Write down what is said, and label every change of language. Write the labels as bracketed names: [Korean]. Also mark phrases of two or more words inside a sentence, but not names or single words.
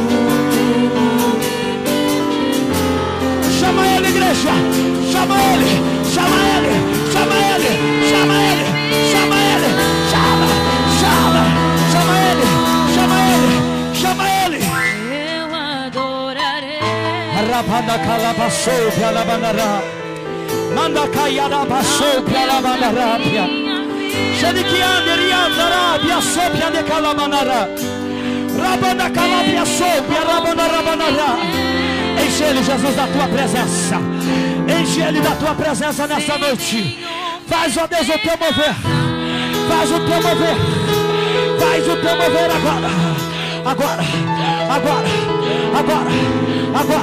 [Portuguese] Chama ele, igreja. Chama ele, chama ele, chama ele, chama ele, chama ele, chama, chama, chama ele, chama ele, chama ele. Eu adorarei. Arabanda calabaçou pra labandará, manda caiarabaçou pra labandará, xeriquiander e andará, sopia de calabandará, rabanda calabia sopia, rabanda rabandará. Enche ele, Jesus, da tua presença. Enche ele da tua presença nessa noite. Faz, ó Deus, o teu mover. Faz o teu mover. Faz o teu mover agora. Agora, agora, agora, agora.